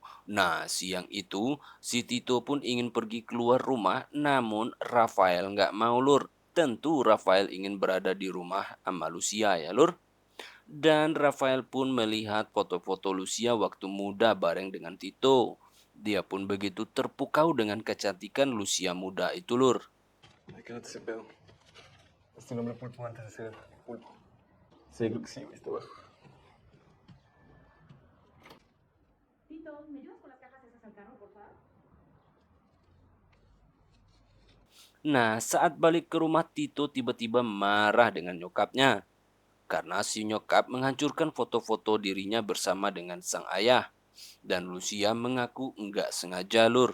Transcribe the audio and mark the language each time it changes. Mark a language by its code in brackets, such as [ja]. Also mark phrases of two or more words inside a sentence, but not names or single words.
[id] Nah siang itu si Tito pun ingin pergi keluar rumah namun Rafael nggak mau lur. Tentu Rafael ingin berada di rumah sama Lucia ya lur. Dan Rafael pun melihat foto-foto Lucia waktu muda bareng dengan Tito. Dia pun begitu terpukau dengan kecantikan Lucia muda itu lur. [es] Ay, quédate ese pedo. ¿Es tu nombre Pulpo antes de ser Pulpo? Sí, creo que sí, güey, está bajo. Tito, ¿me ayudas con las cajas esas al carro, por favor? [id] Nah saat balik ke rumah Tito tiba-tiba marah dengan nyokapnya. Karena si nyokap menghancurkan foto-foto dirinya bersama dengan sang ayah. Dan Lucia mengaku enggak sengaja lur.